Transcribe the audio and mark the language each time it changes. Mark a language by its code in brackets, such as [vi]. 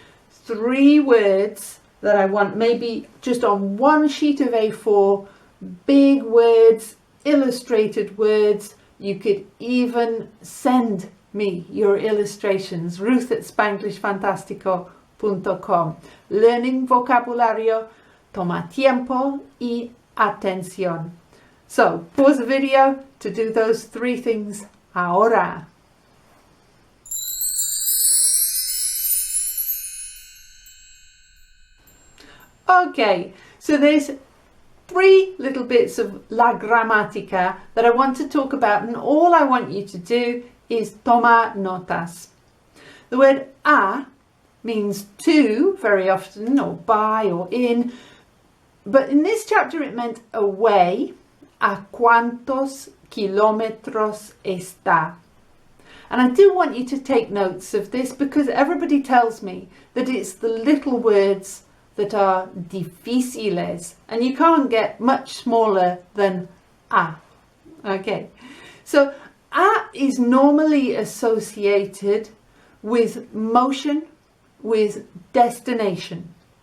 [en] 3 words that I want maybe just on one sheet of A4, big words, illustrated words. You could even send me your illustrations, ruth@spanglishfantastico.com. [es] Learning vocabulario toma tiempo y atención. [en] So pause the video to do those 3 things ahora. Okay, so there's 3 little bits of [es] la gramática [en] that I want to talk about, and all I want you to do is [es] tomar notas. [en] The word a means to very often, or by, or in. But in this chapter it meant away. [es] ¿A cuántos kilómetros está? [en] And I do want you to take notes of this, because everybody tells me that it's the little words that are difíciles, and you can't get much smaller than a. Okay, so a is normally associated with motion, with destination.